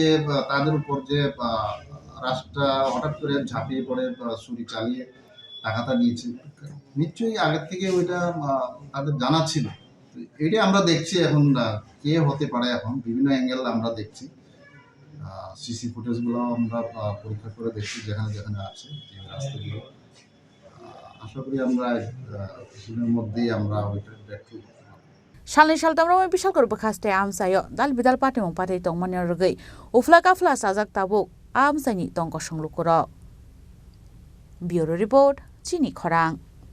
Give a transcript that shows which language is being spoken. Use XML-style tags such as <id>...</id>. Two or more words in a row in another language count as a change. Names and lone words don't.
<bn>তাদের উপর যে রাস্তা হঠাৎ করে ঝাঁপিয়ে পড়ে ছুরি চালিয়ে টাকাটা নিয়েছে নিশ্চয়ই আগের থেকে ওইটা তাদের জানা ছিল এটাই আমরা দেখছি এখন কে হতে পারে এখন বিভিন্ন অ্যাঙ্গেল আমরা দেখছি</bn> <en>CC footagegulo</en> <bn>আমরা পরীক্ষা করে দেখছি যেখানে যেখানে আছে এই রাস্তাগুলো আশা করি আমরা কিছুদিনের মধ্যেই আমরা ওইটা দেখতে</bn> <trp>Shalni shaltamra bishal kor bakhaste amsayo dal bidal patimong patay tong manyor rugay ufla kafla sajak tabuk amsani tong kosong lukuro. Bureau Report, Chini Khorang.</trp>